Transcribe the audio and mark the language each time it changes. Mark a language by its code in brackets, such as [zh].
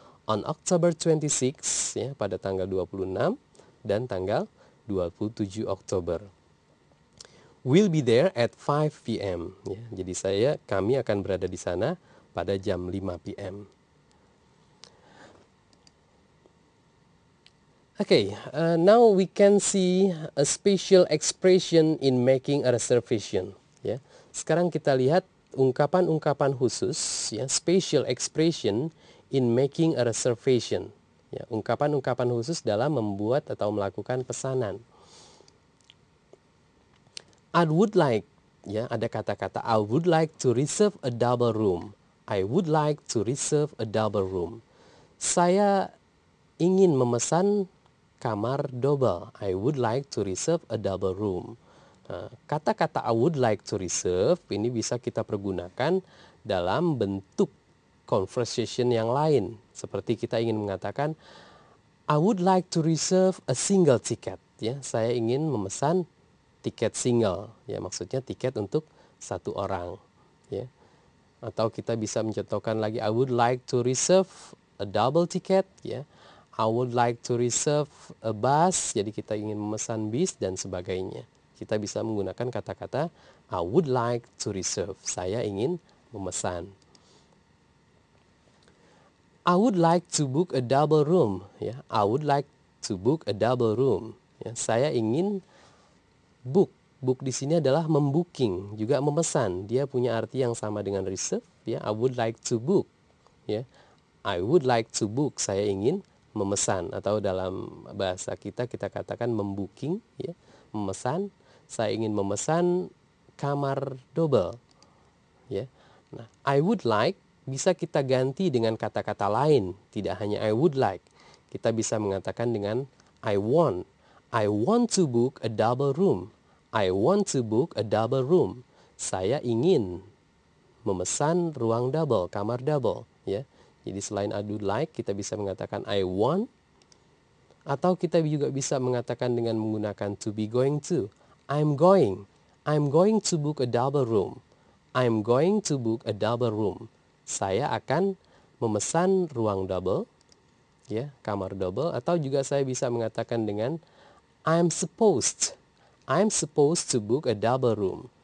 [en] On October 26, [id] ya, pada tanggal 26 dan tanggal 27 Oktober. [en] We'll be there at 5 p.m. [id] Ya, jadi kami akan berada di sana pada jam 5 p.m. [en] Okay, now we can see a special expression in making a reservation. [id] Ya, sekarang kita lihat ungkapan-ungkapan khusus, ya, [en] special expression in making a reservation. [id] Ya, ungkapan-ungkapan khusus dalam membuat atau melakukan pesanan. [en] I would like, ya, [id] ada kata-kata [en] I would like to reserve a double room. I would like to reserve a double room. [id] Saya ingin memesan kamar double. [en] I would like to reserve a double room. [id] Nah, kata-kata I would like to reserve ini bisa kita pergunakan dalam bentuk conversation yang lain. Seperti kita ingin mengatakan, [en] I would like to reserve a single ticket. [id] Ya, saya ingin memesan tiket single, ya, maksudnya tiket untuk satu orang, ya. Atau kita bisa mencontohkan lagi, [en] I would like to reserve a double ticket, ya. I would like to reserve a bus, [id] jadi kita ingin memesan bis dan sebagainya. Kita bisa menggunakan kata-kata [en] I would like to reserve, [id] saya ingin memesan. [en] I would like to book a double room, ya. I would like to book a double room, ya. [id] Saya ingin book di sini adalah membooking, juga memesan. Dia punya arti yang sama dengan reserve, ya. [en] I would like to book, [id] ya. I would like to book, saya ingin memesan, atau dalam bahasa kita katakan membooking, ya, memesan. Saya ingin memesan kamar double, ya. Nah, I would like bisa kita ganti dengan kata-kata lain, tidak hanya I would like. Kita bisa mengatakan dengan [en] I want to book a double room. I want to book a double room. [id] Saya ingin memesan ruang double, kamar double, ya. Jadi selain I would like, kita bisa mengatakan I want, atau kita juga bisa mengatakan dengan menggunakan to be going to. [en] I'm going to book a double room. I'm going to book a double room. [id] Saya akan memesan ruang double, ya, kamar double. Atau juga saya bisa mengatakan dengan [en] I'm supposed to book a double room.